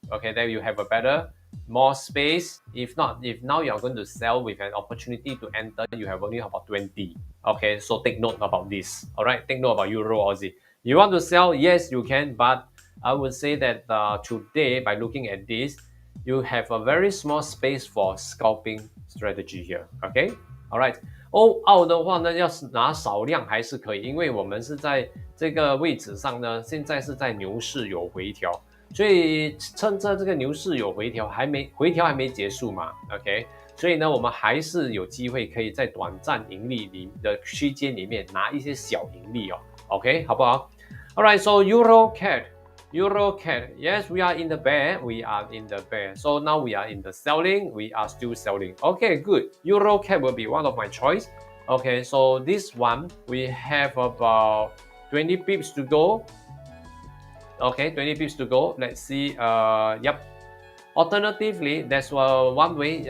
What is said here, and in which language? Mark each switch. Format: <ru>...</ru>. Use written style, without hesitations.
<en>Okay, then you have a more space. If not, if now you are going to sell with an opportunity to enter, you have only about 20. Okay, so take note about this. All right, take note about Euro Aussie. You want to sell? Yes, you can, but I would say that today, by looking at this, you have a very small space for scalping strategy here. Okay, all right.</en> <zh>澳的话呢，要是拿少量还是可以，因为我们是在这个位置上呢，现在是在牛市有回调，所以趁着这个牛市有回调还没结束嘛 ，OK， 所以呢，我们还是有机会可以在短暂盈利里的区间里面拿一些小盈利哦 ，OK， 好不好 ？</zh> <en>Alright, so EURCAD, yes, we are in the bear. So now we are in the selling. We are still selling. Okay, good. EURCAD will be one of my choice. Okay, so this one, we have about 20 pips to go. Okay, 20 pips to go. Let's see. Yep. Alternatively, there's one way.</en>